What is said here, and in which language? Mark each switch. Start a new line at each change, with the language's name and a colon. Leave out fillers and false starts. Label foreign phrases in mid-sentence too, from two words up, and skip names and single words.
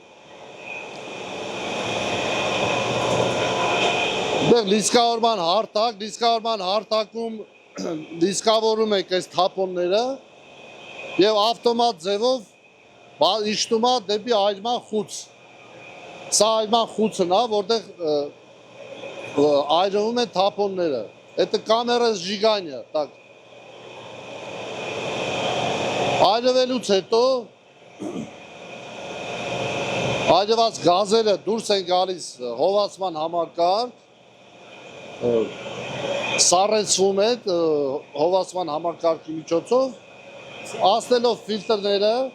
Armenian: այնտեղ լիսկավորման հարթակում լիսկավորում ենք այս թափոնները եւ ավտոմատ ձևով իջնում է դեպի այրման խուց։ Սա այրման խուցն է, որտեղ այրվում են թափոնները։
Russian: Это камера сжигания, так.
Armenian: Այրվելուց հետո այրված գազերը դուրս են գալիս հովացման համակարգ, սառեցվում է հովացման համակարգի միջոցով, ասնելով ֆիլտրները,